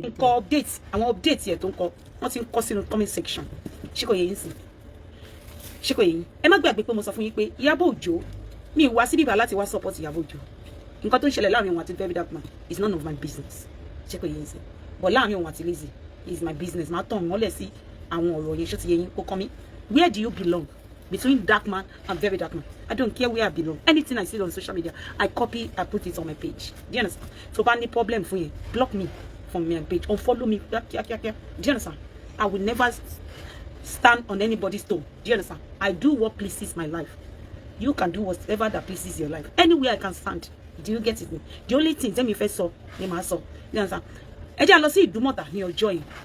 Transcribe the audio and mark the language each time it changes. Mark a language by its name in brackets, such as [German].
[Yoruba] Nǹkan update, àwọn update yẹn tó ń kọ, wọ́n ti ń kọ sínú comment section. Ṣé kò yé yín sí? Ṣé kò yé yín? Ẹ má gbàgbé pé mo sọ fún yín pé Ìyábọ̀ Òjó, mi wá síbí bá láti wá support Ìyábọ̀ Òjó. Nǹkan tó ń ṣẹlẹ̀ láàrin òun àti Very Dark Man is none of my business. Ṣé kò yé yín sí? [English] But láàrin òun àti Lizzy is my business. [Yoruba] Màá tàn wọ́n lẹ̀ sí àwọn ọ̀rọ̀ yẹn. Ṣé ti yé yín? [English] Kò kàn mí. Where do you belong? Between Dark Man and Very Dark Man. I don't care where I belong. Anything I see on social media, I copy, I put it on my page. Do you understand? So if I need problem for you, block me from my page, unfollow me. Do you understand? I will never stand on anybody's toe. Do you understand? I do what pleases my life. You can do whatever that pleases your life. Anywhere I can stand. Do you get it? The only thing tell me first so, ni ma so. You understand? [Yoruba] Ẹ jẹ́ lọ sí Ìdúmọ̀tà ní ọjọ́ yìí.